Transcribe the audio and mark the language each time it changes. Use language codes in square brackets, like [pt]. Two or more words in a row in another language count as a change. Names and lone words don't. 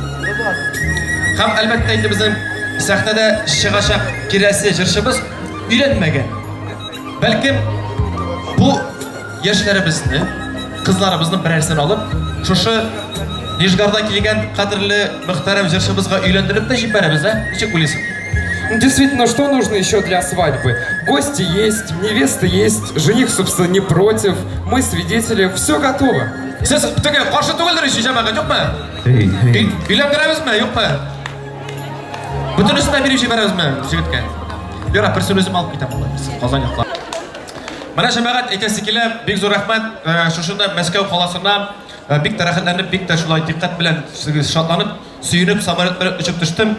[tt] Һәм әлбәттә инде безнең сәхнәдә чыгачак кирәсе җырчыбыз өйләнмәгән. Бәлкем бу яшьләребезне, кызларыбызны берәрсен алып, шушы Нижгарда килгән кадерле мөхтәрәм җырчыбызга өйләндереп тә җибәрәбез, ничек уйлыйсың? [ru] Действительно, что нужно еще для свадьбы? Гости есть, невеста есть, жених, собственно, не против, мы свидетели, все готово. [tt] Сез теге каршы түгелдер ич җәмәгать, юкмы? Өйләндерәбезме, юкмы? Бөтенесен дә биреп җибәрәбезме җегеткә? Яра, берсен үзем алып китәм алай, Казан яклап. Менә җәмәгать әйтәсе килә, бик зур рәхмәт, шушында Мәскәү каласына бик тәрәхәтләнеп, бик тә шулай диккать белән шатланып, сөенеп, самолет белән очып төштем.